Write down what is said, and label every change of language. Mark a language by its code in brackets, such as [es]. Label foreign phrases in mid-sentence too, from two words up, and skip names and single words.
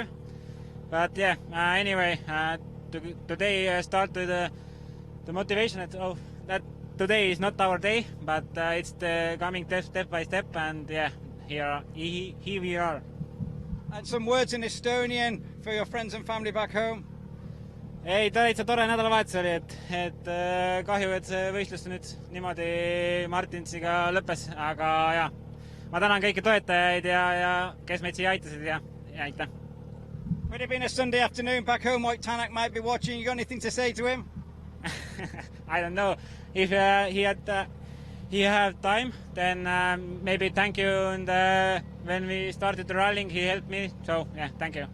[en] But yeah, anyway, today started the motivation that today is not our day, but it's coming step by step, and yeah, here we are. And some words in Estonian for your friends and family back home. [et] ei, täitsa tore nädalavahetus oli, et kahju, et see võistlus nüüd niimoodi Martinsiga lõppes, aga ja, ma tänan kõiki toetajaid ja kes meid siia aitasid ja aitäh. [en] Would it been a Sunday afternoon back home? White Tanak might be watching. You got anything to say to him? I don't know. If he had time, then maybe thank you. And when we started rallying, he helped me. So yeah, thank you.